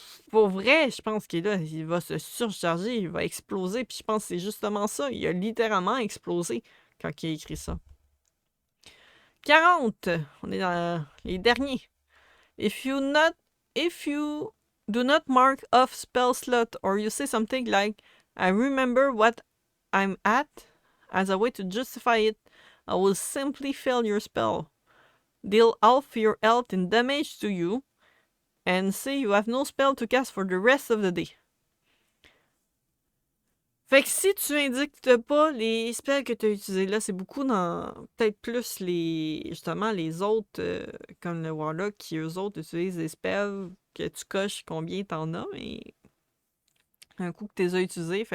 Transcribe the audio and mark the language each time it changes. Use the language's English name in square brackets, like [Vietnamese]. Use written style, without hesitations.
[French] Pour vrai, je pense qu'il là, il va se surcharger, il va exploser. Puis je pense que c'est justement ça. Il a littéralement explosé quand il a écrit ça. 40. On est dans les derniers. [English] If you do not mark off spell slot or you say something like I remember what I'm at as a way to justify it, I will simply fail your spell. Deal half your health in damage to you and say you have no spell to cast for the rest of the day. [French] Fait que si tu indiques pas les spells que tu as utilisés là, c'est beaucoup dans peut-être plus justement les autres, comme le Warlock, qui eux autres utilisent des spells que tu coches combien t'en as, mais un coup que tu les as utilisés.